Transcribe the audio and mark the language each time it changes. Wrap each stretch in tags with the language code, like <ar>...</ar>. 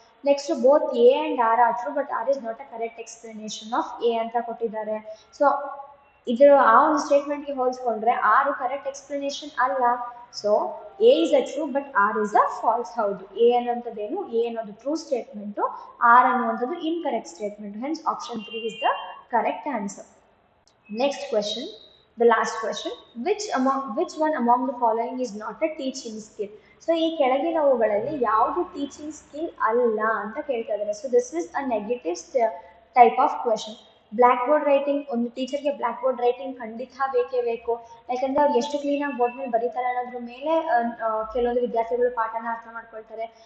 <en>next both A and R are true, but R is not a correct explanation of A</en> <kn>ಅಂತ ಕೊಟ್ಟಿದ್ದಾರೆ. So ಇದರ ಆ ಒಂದು ಸ್ಟೇಟ್ಮೆಂಟ್ಗೆ ಹೋಲಿಸ್ಕೊಂಡ್ರೆ ಆರ್ ಕರೆಕ್ಟ್ ಎಕ್ಸ್ಪ್ಲನೇಷನ್ ಅಲ್ಲ.</kn> <en>So A is a true but R is a false.</en> <kn>ಹೌದು, A ಅನ್ನೋಂಥದ್ದೇನು, A ಅನ್ನೋದು true statement, R ಅನ್ನುವಂಥದ್ದು incorrect statement.</kn> <en>Hence option 3 is the correct answer. Next question, the last question, which one among the following is not a teaching skill?</en> <kn>So ಈ ಕೆಳಗಿನವುಗಳಲ್ಲಿ ಯಾವುದು teaching skill ಅಲ್ಲ ಅಂತ ಕೇಳ್ತಾ ಇದ್ದಾರೆ.</kn> <en>So this is a negative type of question.</en> <kn>Black board writing, ಒಂದು ಟೀಚರ್ಗೆ black board writing ಖಂಡಿತ ಬೇಕೇ ಬೇಕು. ಯಾಕಂದರೆ ಅವ್ರು ಎಷ್ಟು ಕ್ಲೀನಾಗಿ ಬೋರ್ಡ್ ಮೇಲೆ ಬರೀತಾರೆ ಅನ್ನೋದ್ರ ಮೇಲೆ ಕೆಲವೊಂದು ವಿದ್ಯಾರ್ಥಿಗಳು ಪಾಠನ ಅರ್ಥ ಮಾಡ್ಕೊಳ್ತಾರೆ.</kn>